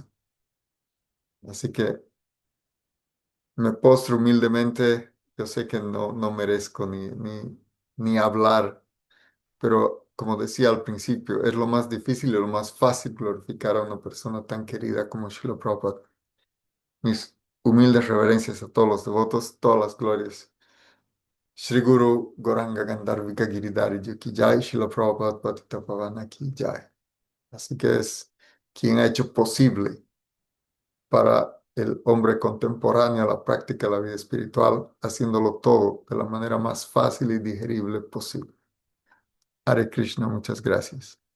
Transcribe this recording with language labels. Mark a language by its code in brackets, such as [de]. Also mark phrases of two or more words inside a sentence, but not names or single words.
[es] Así que me postro humildemente, yo sé que no merezco ni hablar, pero como decía al principio, es lo más difícil y lo más fácil glorificar a una persona tan querida como Srila Prabhupada. Mis humildes reverencias a todos los devotos, todas las glorias. [hi] श्री गुरु गोराङ्ग गान्धर्विका गिरिधारी की जय, श्रील प्रभुपाद पतित पावन की जय. [es] Así que es quien ha hecho posible para el hombre contemporáneo la práctica de la vida espiritual, haciéndolo todo de la manera más fácil y digerible posible. Hare Krishna, muchas gracias.